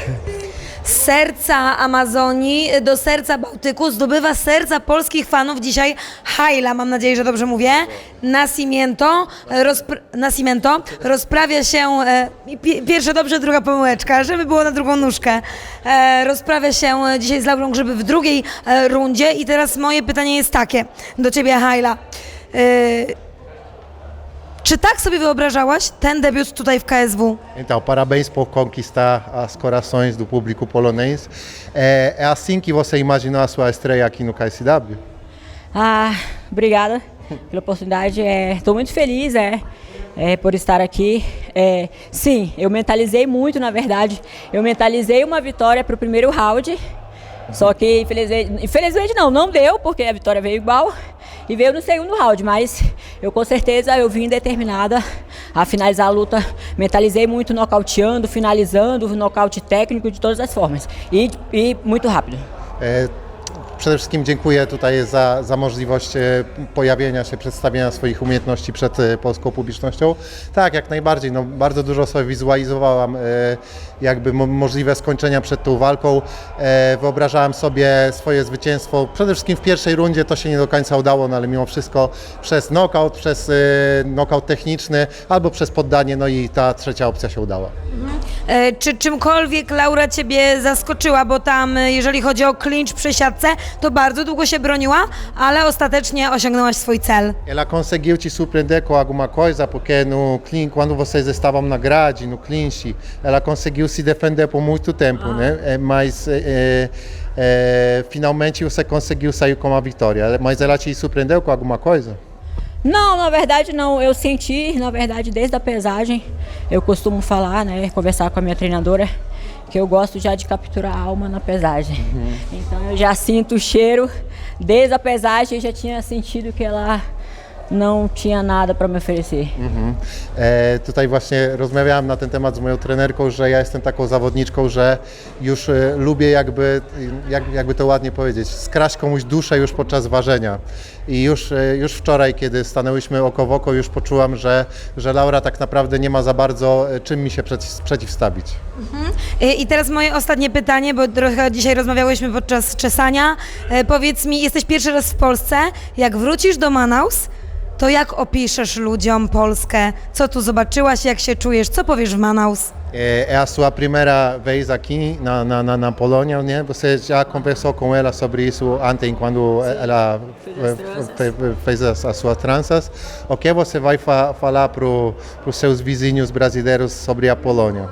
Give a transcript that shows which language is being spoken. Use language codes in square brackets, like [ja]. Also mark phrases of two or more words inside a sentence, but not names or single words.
[pl] Z serca Amazonii do serca Bałtyku zdobywa serca polskich fanów dzisiaj Haila, mam nadzieję, że dobrze mówię, Nascimento rozprawia się, pierwsze dobrze, druga pomyłeczka, żeby było na drugą nóżkę, rozprawia się dzisiaj z Laurą Grzyby w drugiej rundzie i teraz moje pytanie jest takie do ciebie, Haila. Czy tak sobie wyobrażałaś ten debiut tutaj w KSW? [pt] Então, parabéns por conquistar as corações do público polonês. É assim que você imaginou a sua estreia aqui no KSW? Obrigada pela oportunidade. Estou muito feliz por estar aqui. Sim, eu mentalizei muito, na verdade. Eu mentalizei uma vitória para o primeiro round. Só que infelizmente não deu, porque a vitória veio igual e veio no segundo round, mas eu com certeza eu vim determinada a finalizar a luta. Mentalizei muito nocauteando, finalizando, nocaute técnico de todas as formas e muito rápido. [pl] Przede wszystkim dziękuję tutaj za możliwość pojawienia się, przedstawienia swoich umiejętności przed polską publicznością. Tak, jak najbardziej, no, bardzo dużo sobie wizualizowałam jakby możliwe skończenia przed tą walką. Wyobrażałem sobie swoje zwycięstwo. Przede wszystkim w pierwszej rundzie to się nie do końca udało, no, ale mimo wszystko przez knockout, przez knockout techniczny albo przez poddanie, no i ta trzecia opcja się udała. Czy czymkolwiek Laura ciebie zaskoczyła, bo tam jeżeli chodzi o clinch przy siatce, to bardzo długo się broniła, ale ostatecznie osiągnęłaś swój cel. [pt] Ela conseguiu te surpreender com alguma coisa, porque no clinch, quando vocês estavam na grade, no clinch, ela conseguiu se defender por muito tempo, né? Mas finalmente você conseguiu sair com a vitória. Mas ela te surpreendeu com alguma coisa? Não, na verdade não, eu senti, na verdade, desde a pesagem, eu costumo falar, né, conversar com a minha treinadora, que eu gosto já de capturar a alma na pesagem. Então eu já sinto o cheiro, desde a pesagem eu já tinha sentido que ela não tinha nada para me oferecer. [pl] Tutaj właśnie rozmawiałem na ten temat z moją trenerką, że ja jestem taką zawodniczką, że już lubię jakby to ładnie powiedzieć, skraść komuś duszę już podczas ważenia. I już wczoraj, kiedy stanęłyśmy oko w oko, już poczułam, że Laura tak naprawdę nie ma za bardzo czym mi się przeciwstawić. I teraz moje ostatnie pytanie, bo trochę dzisiaj rozmawiałyśmy podczas czesania. Powiedz mi, jesteś pierwszy raz w Polsce, jak wrócisz do Manaus, to jak opiszesz ludziom Polskę? Co tu zobaczyłaś, jak się czujesz? Co powiesz w Manaus? [pt] É a sua primeira vez aqui na Polônia, né? Você já conversou com ela sobre isso ontem, quando ela fez as suas tranças. O que você vai falar para os seus vizinhos brasileiros sobre a Polônia?